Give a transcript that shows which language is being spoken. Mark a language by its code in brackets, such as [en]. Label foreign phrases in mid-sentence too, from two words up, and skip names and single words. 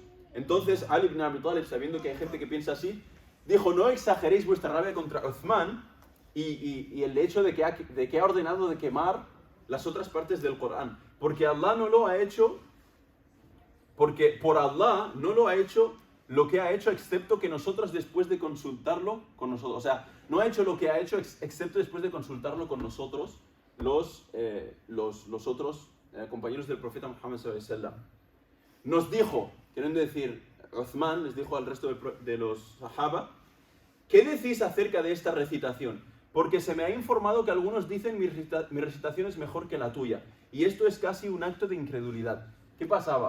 [es] Entonces Ali ibn Abi Talib, sabiendo que hay gente que piensa así, dijo: no exageréis vuestra rabia contra Uthman y el hecho de que ha ordenado de quemar las otras partes del Corán, porque Allah no lo ha hecho. Porque por Allah no lo ha hecho lo que ha hecho, excepto que nosotros después de consultarlo con nosotros. O sea, no ha hecho lo que ha hecho excepto después de consultarlo con nosotros, los otros compañeros del profeta Muhammad [ar] صلى الله عليه وسلم. [es] Nos dijo, queriendo decir, Uthman les dijo al resto de los sahaba: ¿qué decís acerca de esta recitación? Porque se me ha informado que algunos dicen mi recitación es mejor que la tuya. Y esto es casi un acto de incredulidad. ¿Qué pasaba?